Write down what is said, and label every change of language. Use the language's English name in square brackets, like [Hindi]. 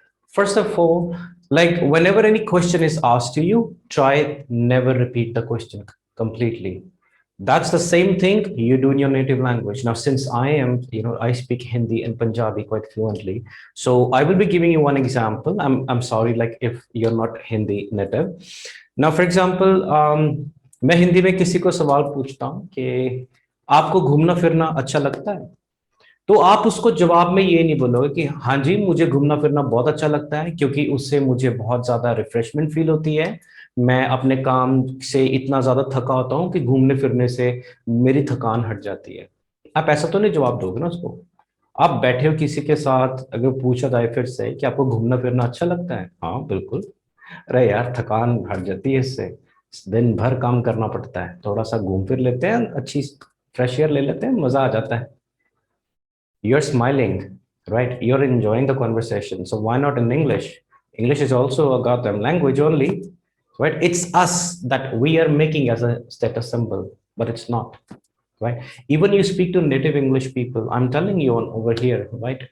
[English] First of all, like whenever any question is asked to you, try never repeat the question completely. That's the same thing you do in your native language. Now, since I speak Hindi and Punjabi quite fluently. So I will be giving you one example. I'm sorry, like if you're not Hindi native. Now, for example, [Hindi] मैं हिंदी में किसी को सवाल पूछता हूँ कि आपको घूमना फिरना अच्छा लगता है, तो आप उसको जवाब में ये नहीं बोलोगे कि हाँ जी मुझे घूमना फिरना बहुत अच्छा लगता है क्योंकि उससे मुझे बहुत ज्यादा रिफ्रेशमेंट फील होती है, मैं अपने काम से इतना ज्यादा थका होता हूँ कि घूमने फिरने से मेरी थकान हट जाती है। आप ऐसा तो नहीं जवाब दोगे ना उसको। आप बैठे हो किसी के साथ, अगर पूछा जाए फिर से कि आपको घूमना फिरना अच्छा लगता है, हाँ बिल्कुल, अरे यार थकान हट जाती है इससे, दिन भर काम करना पड़ता है, थोड़ा सा घूम फिर लेते हैं, अच्छी फ्रेश एयर ले लेते हैं, मजा आ जाता है। [English] You're smiling, right? You're enjoying the conversation. So why not in English? English is also a goddamn language only, right? It's us that we are making as a status symbol, but it's not. right? Even you speak to native English people, I'm telling you on over here, right?